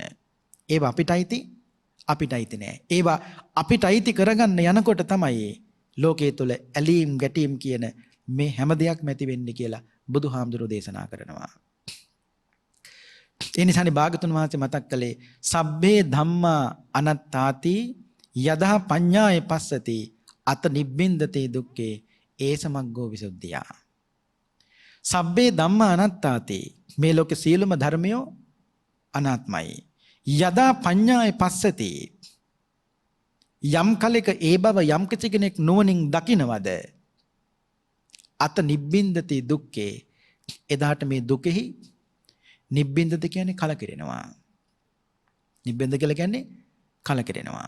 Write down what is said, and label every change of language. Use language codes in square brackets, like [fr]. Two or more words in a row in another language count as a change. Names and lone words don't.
[si] ඒවා අපිට අයිති නෑ. ඒවා අපිට අයිති කරගන්න යනකොට තමයි ලෝකයේ තුල ඇලීම් ගැටීම් කියන මේ හැම දෙයක්ම ඇති වෙන්නේ කියලා බුදුහාමුදුරු දේශනා කරනවා. ඒ නිසානේ භාගතුන් වහන්සේ මතක් කළේ [pi] සබ්බේ ධම්මා අනත්තාති යදා පඤ්ඤාය පස්සති අත නිබ්බින්දතේ දුක්ඛේ ඒසමග්ගෝ විසුද්ධියා. සබ්බේ ධම්මා අනත්තාති [si] මේ ලෝකේ සියලුම ධර්මයෝ අනාත්මයි. [pi] යදා පඤ්ඤාය පස්සති [si] යම් කලෙක ඒ බව යම් කෙනෙක් නුවණින් දකිනවද [pi] අත නිබ්බින්දතේ දුක්ඛේ [si] එදාට මේ දුකෙහි නිබ්බින්දත කියන්නේ කලකිරෙනවා. නිබ්බින්ද කියලා කියන්නේ කලකිරෙනවා.